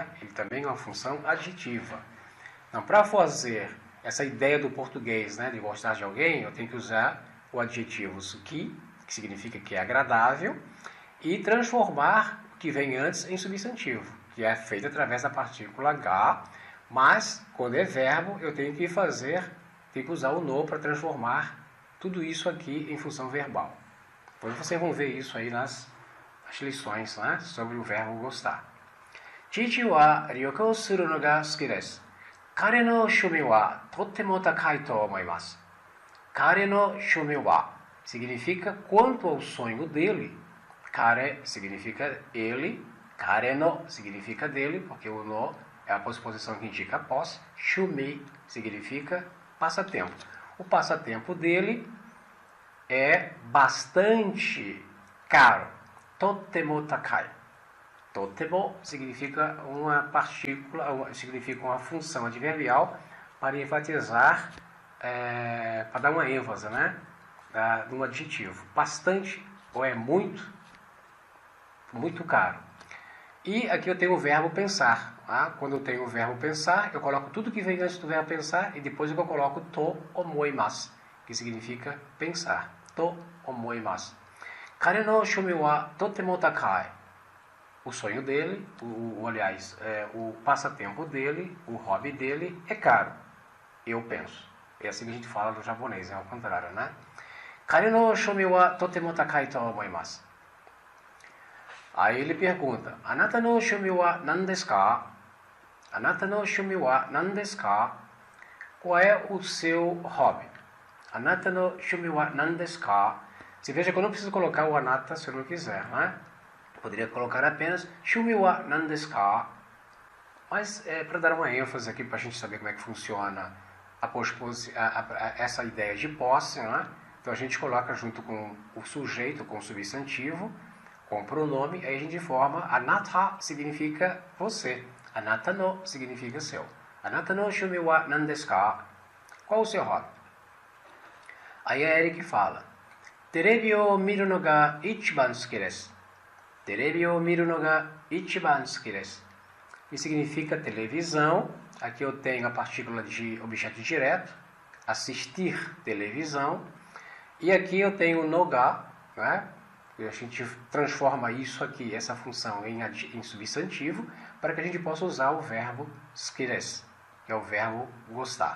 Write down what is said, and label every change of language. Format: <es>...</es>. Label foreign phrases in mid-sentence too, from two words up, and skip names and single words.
<pt>Ele também é uma função adjetiva. Então, para fazer essa ideia do português, né, de gostar de alguém, eu tenho que usar o adjetivo suki, que significa que é agradável, e transformar o que vem antes em substantivo, que é feito através da partícula ga, mas, quando é verbo, eu tenho que usar o no para transformar tudo isso aqui em função verbal. Depois vocês vão ver isso aí nas lições, né, sobre o verbo gostar.</pt> <ja>父は旅行するのが好きです. 彼の趣味はとても高いと思います. 彼の趣味は</ja> <pt>significa quanto ao sonho dele. Kare significa ele.</pt> <ja>彼の</ja> <pt>significa dele, porque o no é a posposição que indica após. Shumi significa passatempo. O passatempo dele é bastante caro.</pt> <ja>とても高い.</ja> <pt>Totemo significa uma partícula, significa uma função adverbial para enfatizar, para dar uma ênfase, né? De um adjetivo. Bastante ou é muito, muito caro. E aqui eu tenho o verbo pensar. Tá? Quando eu tenho o verbo pensar, eu coloco tudo que vem antes do verbo pensar e depois eu coloco</pt> <ja>と思います,</ja> <pt>que significa pensar.</pt> <ja>と思います。彼の趣味はとても高い.</ja> <pt>O sonho dele, o passatempo dele, o hobby dele é caro. Eu penso. É assim que a gente fala no japonês, é ao contrário, né?</pt> <ja>彼の趣味はとても高いと思います.</ja> <pt>Aí ele pergunta,</pt> <ja>あなたの趣味は何ですか? あなたの趣味は何ですか?</ja> <pt>Qual é o seu hobby?</pt> <ja>あなたの趣味は何ですか?</ja> <pt>Você veja que eu não preciso colocar o anata se eu não quiser, né? Poderia colocar apenas</pt> <ja>趣味は何ですか?</ja> <pt>Mas para dar uma ênfase aqui, para a gente saber como é que funciona essa ideia de posse, né? Então a gente coloca junto com o sujeito, com o substantivo, com o pronome, aí a gente forma anata significa você,</pt> <ja>あなたの</ja> <pt>significa seu.</pt> <ja>あなたの趣味は何ですか?</ja> <pt>Qual o seu hobby? Aí a Eric fala,</pt> <ja>テレビを見るのが一番好きです. テレビを見るのが一番好きです.</ja> <pt>Que significa televisão. Aqui eu tenho a partícula de objeto direto, assistir televisão. E aqui eu tenho</pt> <ja>のが,</ja> <pt>né? A gente transforma isso aqui, essa função, em substantivo, para que a gente possa usar o verbo sukidesu, que é o verbo gostar.</pt>